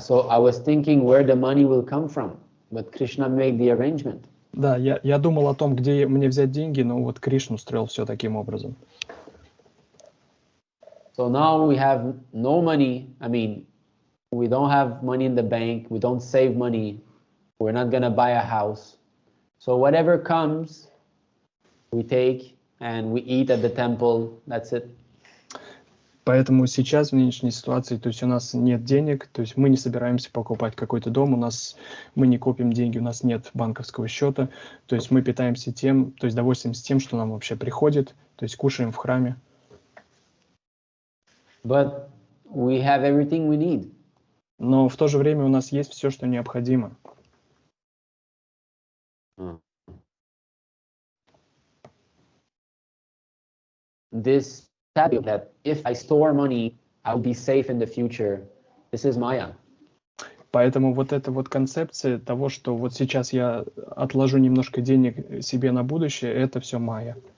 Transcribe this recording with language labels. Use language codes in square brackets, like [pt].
[en] So I was thinking where the money will come from, but Krishna made the arrangement. [ru] Да, я думал о том, где мне взять деньги, но вот Кришна устроил все таким образом. [en] So now we have no money. I mean, we don't have money in the bank. We don't save money. We're not going to buy a house. So whatever comes, we take and we eat at the temple. That's it. [ru] Поэтому сейчас, в нынешней ситуации, то есть у нас нет денег, то есть мы не собираемся покупать какой-то дом, мы не копим деньги, у нас нет банковского счета, то есть мы питаемся тем, то есть довольствуемся тем, что нам вообще приходит, то есть кушаем в храме. [en] But we have everything we need. [ru] Но в то же время у нас есть все, что необходимо. [en] This habit that if I store money, I'll be safe in the future. This is Maya. [ru] Поэтому вот эта вот концепция того, что вот сейчас я отложу немножко денег себе на будущее, это все майя.